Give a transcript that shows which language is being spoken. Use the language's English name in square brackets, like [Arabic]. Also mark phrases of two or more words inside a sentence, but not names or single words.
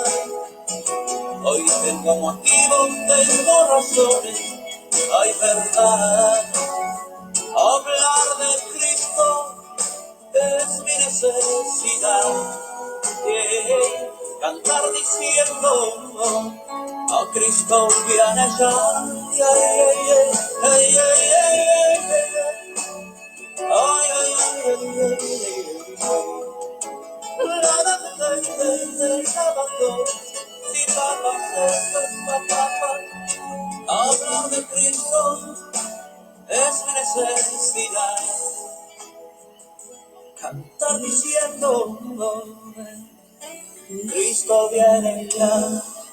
[Spanish] Hoy tengo motivos, tengo razones, hay verdad. Hablar de Cristo es mi necesidad. Yeah. Cantar diciendo, a Cristo viene ya. [English] Yeah, yeah, yeah. Hey, yeah, yeah, yeah, yeah. Oh, yeah, yeah, yeah, yeah, yeah. [Spanish] La, la, la, hablar de Cristo es mi necesidad. Cantar diciendo, Cristo viene ya.